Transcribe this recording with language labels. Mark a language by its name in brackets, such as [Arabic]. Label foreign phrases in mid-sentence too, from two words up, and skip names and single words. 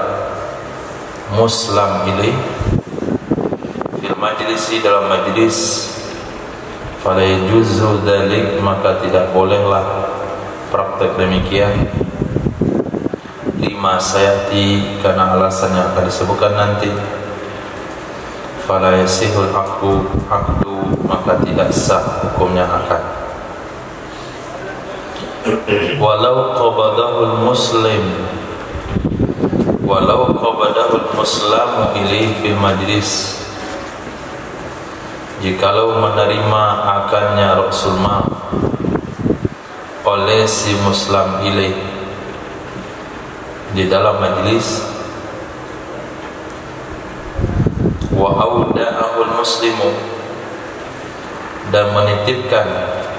[Arabic] مسلم إليه في المجلس, [Indonesian] dalam majlis, [Arabic] فلا يجوز ذلك, [Indonesian] maka tidak bolehlah praktek demikian. [Arabic] لما سيأتي, [Indonesian] karena alasan yang akan disebutkan nanti. [Arabic] فلا يصح العقد, [Indonesian] maka tidak sah hukumnya akad. [Arabic] ولو قبضه المسلم ولو قبضه المسلم إليه في المجلس, [Indonesian] jikalau menerima akannya [Arabic] رأس المال [Indonesian] oleh si [Arabic] مسلم إليه [Indonesian] di dalam majlis, [Arabic] وأودعه المسلم, [Indonesian] dan menitipkan